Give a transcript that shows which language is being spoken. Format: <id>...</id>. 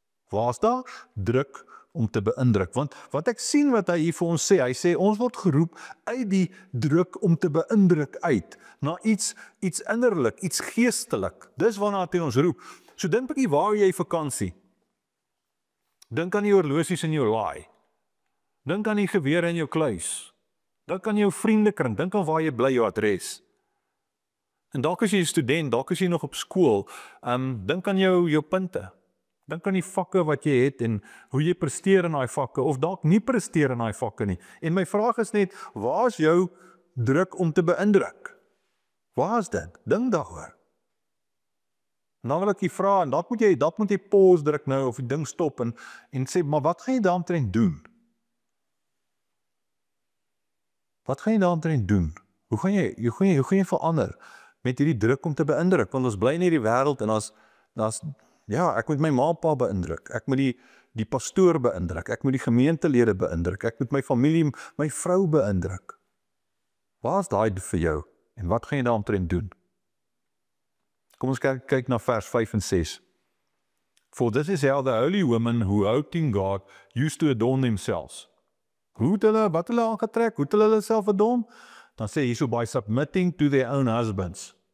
<af>Waar is daar druk om te beïndruk? Want wat ek sien wat hy hier vir ons sê, hy sê ons word geroep uit die druk om te beïndruk uit, na iets innerlik, iets geestelik. Dis waarna hy ons roep. So dink 'n bietjie, waar jy vakansie? Dink aan die horlosies in jou laai. Dink aan die gewere in jou kluis. Dink aan jou vriendekring, dink aan waar jy bly, jou adres. En dalk as jy 'n student, dalk as jy nog op skool, dink aan jou punte. Dink aan die vakke wat jy het en hoe jy presteer in daai vakke, of dalk nie presteer in daai vakke nie. En my vraag is net, waar is jou druk om te beïndruk? Waar is dit? Dink daaroor. En dan wil ek jy vra, en dat moet jy pause druk nou, of die ding stop, en sê, maar wat gaan jy daaromtrent doen? Wat gaan jy daaromtrent doen? Hoe gaan jy verander met hierdie druk om te beïndruk? Want ons bly in hierdie wêreld, en daar's ja, ek moet my ma en pa beïndruk, ek moet die pastoor beïndruk, ek moet die gemeentelede beïndruk, ek moet my familie, my vrou beïndruk. Waar is daai vir jou? En wat gaan jy daaromtrent doen? Kom ons kyk na vers 5 en 6.</af> <en>For this is how the holy women who hoped in God used to adorn themselves.</en> <af>Wat hulle aangetrek? Hoe het hulle self adorn? Dan sê hy so,</af> <en>by submitting to their own husbands.</en>